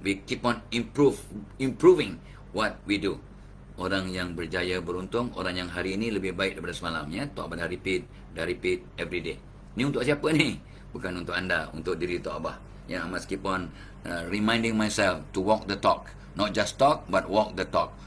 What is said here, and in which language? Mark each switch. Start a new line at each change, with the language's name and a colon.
English: We keep on improving what we do.
Malay: Orang yang berjaya beruntung, orang yang hari ini lebih baik daripada semalam ya.
English: Tok Abah
Malay: dah
English: repeat every day.
Malay: Ni untuk siapa ni? Bukan untuk anda, untuk diri Tok Abah ya.
English: Must keep on reminding myself to walk the talk, not just talk but walk the talk.